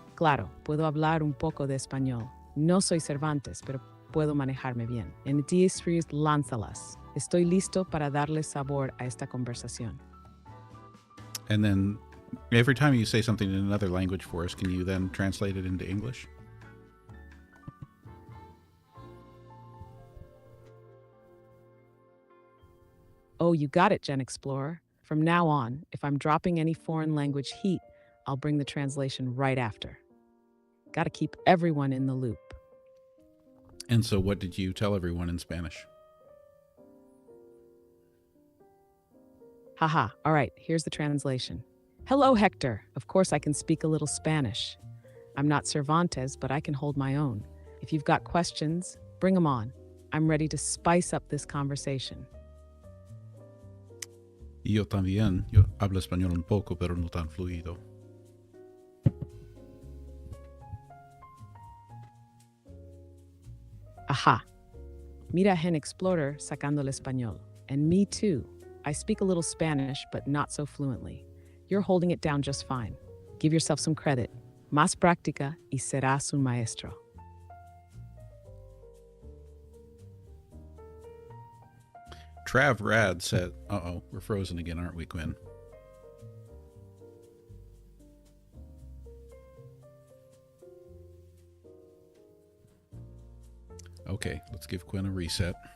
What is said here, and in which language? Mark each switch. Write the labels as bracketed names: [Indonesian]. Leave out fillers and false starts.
[Spanish] Claro, puedo hablar un poco de español. No soy Cervantes, pero puedo manejarme bien. En 10 freeze, lánzalas. Estoy listo para darle sabor a esta conversación. [English] And then every time you say something in another language for us, can you then translate it into English? Oh, you got it, GenXplorer. From now on, if I'm dropping any foreign language heat, I'll bring the translation right after. Gotta keep everyone in the loop. And so what did you tell everyone in Spanish? Haha, all right, here's the translation. Hello, Hector. Of course, I can speak a little Spanish. I'm not Cervantes, but I can hold my own. If you've got questions, bring them on. I'm ready to spice up this conversation. [Spanish] Y yo también. Yo hablo español un poco, pero no tan fluido. Aha. Mira GenXplorer sacando el español. [English] And me too. I speak a little Spanish, but not so fluently. You're holding it down just fine. Give yourself some credit. [Spanish] Más práctica y serás un maestro. [English] Trav Rad said, uh-oh, we're frozen again, aren't we, Quinn? Okay, let's give Quinn a reset.